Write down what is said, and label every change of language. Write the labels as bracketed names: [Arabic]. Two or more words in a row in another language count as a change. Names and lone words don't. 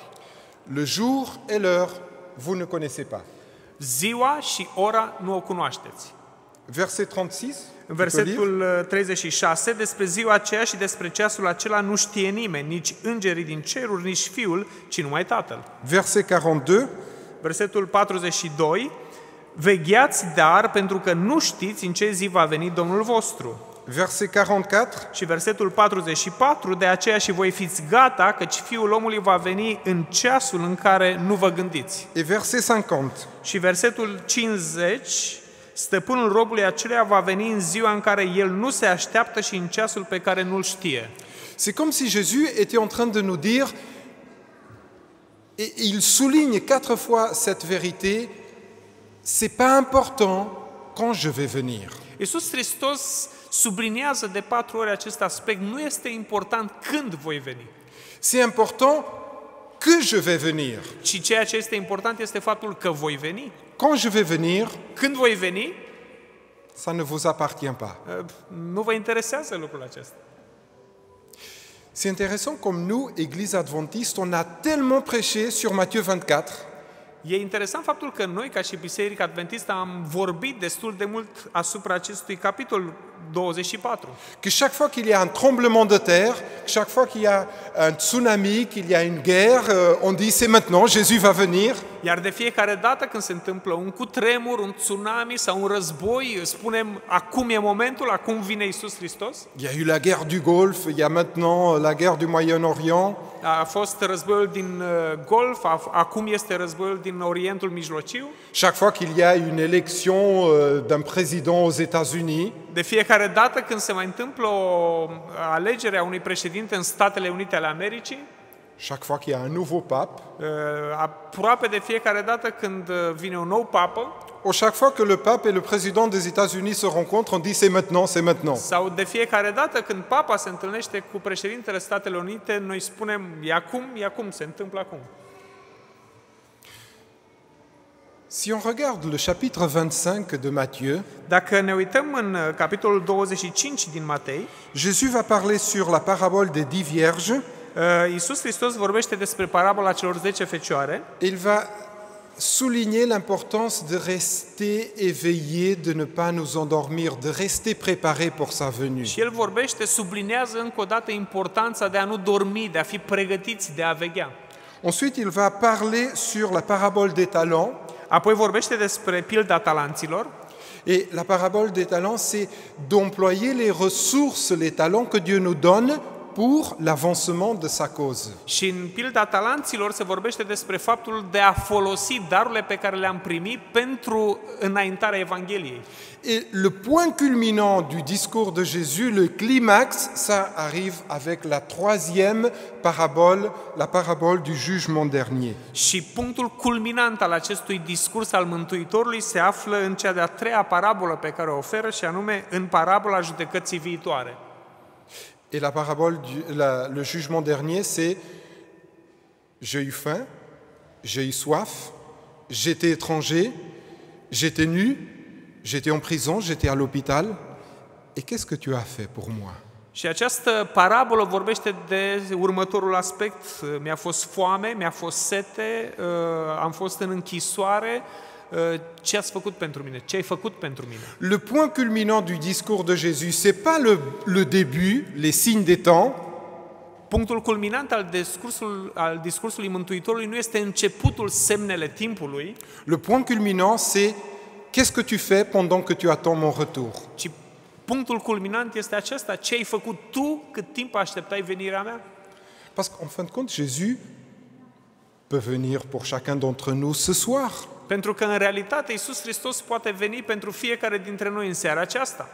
[French] Le jour et l'heure, vous ne connaissez pas. [Romanian] Ziua și ora nu o cunoașteți. [French] Verset 36. [Romanian] În versetul 36, despre ziua aceea și despre ceasul acela nu știe nimeni, nici îngerii din ceruri, nici Fiul, ci numai Tatăl. [French] Verset 42. [Romanian] Versetul 42, vegheați dar pentru că nu știți în ce zi va veni Domnul vostru. [French] Verset 44. [Romanian] Și versetul 44, de aceea și voi fiți gata, căci Fiul omului va veni în ceasul în care nu vă gândiți. [French] Et verset 50. [Romanian] Și versetul 50, stăpânul robului aceluia va veni în ziua în care el nu se așteaptă și în ceasul pe care nu-l știe. [French] C'est comme si Jésus était en train de nous dire, et il souligne 4 fois cette vérité, c'est pas important quand je vais venir. [Romanian] Iisus Hristos subliniază de 4 ori acest aspect. Nu este important când voi veni, [French] C'est important que je vais venir. [Romanian] ci ceea ce este important este faptul că voi veni. [French] Quand je vais venir, [Romanian] Când voi veni, [French] ça ne vous appartient pas. [Romanian] nu vă interesează lucrul acesta. [French] C'est intéressant comme nous, Église adventiste, on a tellement prêché sur Matthieu 24 [Romanian] E interesant faptul că noi, ca și Biserica Adventistă, am vorbit destul de mult asupra acestui capitol 24. [French] que chaque fois qu'il y a un tremblement de terre, chaque fois qu'il y a un tsunami, qu'il y a une guerre, on dit c'est maintenant, Jésus va venir. [Romanian] Iar de fiecare dată când se întâmplă un cutremur, un tsunami sau un război, spunem, acum e momentul, acum vine Iisus Hristos. [French] Il y a eu la guerre du Golfe, il y a maintenant la guerre du Moyen-Orient. [Romanian] A fost războiul din Golf, acum este războiul din Orientul Mijlociu. [French] Chaque fois qu'il y a une élection d'un président aux États-Unis, [Romanian] De fiecare dată când se mai întâmplă o alegere a unui președinte în Statele Unite ale Americii, [French] chaque fois qu'il y a un nouveau pape, [Romanian] aproape de fiecare dată când vine un nou papă, [French] ou chaque fois que le pape et le président des États-Unis se rencontrent, on dit c'est maintenant, c'est maintenant. [Romanian] sau de fiecare dată când papa se întâlnește cu președintele Statelor Unite, noi spunem, e acum, se întâmplă acum. [French] Si on regarde le chapitre 25 de Matthieu, [Romanian] Dacă ne uităm în capitolul 25 din Matei, [French] Jésus va parler sur la parabole des 10 vierges. [Romanian] Iisus Hristos vorbește despre parabola celor 10 fecioare. [French] Il va souligner l'importance de rester éveillé, de ne pas nous endormir, de rester préparé pour sa venue. [Romanian] Și el vorbește, sublinează încă o dată importanța de a nu dormi, de a fi pregătiți, de a veghea. [French] Ensuite, il va parler sur la parabole des talents. [Romanian] Apoi vorbește despre pilda talanților. [French] Et la parabole des talents, c'est d'employer les ressources, les talents que Dieu nous donne pour l'avancement de sa cause. [Romanian] Și în pilda talanților se vorbește despre faptul de a folosi darurile pe care le-am primit pentru înaintarea Evangheliei. [French] Et le point culminant du discours de Jésus, le climax, ça arrive avec la troisième parabole, la parabole du jugement dernier. [Romanian] Și punctul culminant al acestui discurs al Mântuitorului se află în cea de-a treia parabolă pe care o oferă, și anume în parabola judecății viitoare. [French] Et la parabole, le jugement dernier, c'est j'ai eu faim, j'ai eu soif, j'étais étranger, j'étais nu, j'étais en prison, j'étais à l'hôpital. Et qu'est-ce que tu as fait pour moi? [Romanian] Și această parabolă vorbește de următorul aspect. Mi-a fost foame, mi-a fost sete, am fost în închisoare. Ce ați făcut pentru mine? Ce ai făcut pentru mine? [French] Le point culminant du discours de Jésus, c'est pas le début, les signes des temps. [Romanian] Punctul culminant al discursului Mântuitorului nu este începutul, semnele timpului, [French] Le point culminant, c'est qu'est-ce que tu fais pendant que tu attends mon retour? [Romanian] ci punctul culminant este acesta: ce ai făcut tu cât timp așteptai venirea mea? [French] Parce qu'en fin de compte, Jésus peut venir pour chacun d'entre nous ce soir. [Romanian] Pentru că, în realitate, Iisus Hristos poate veni pentru fiecare dintre noi în seara aceasta,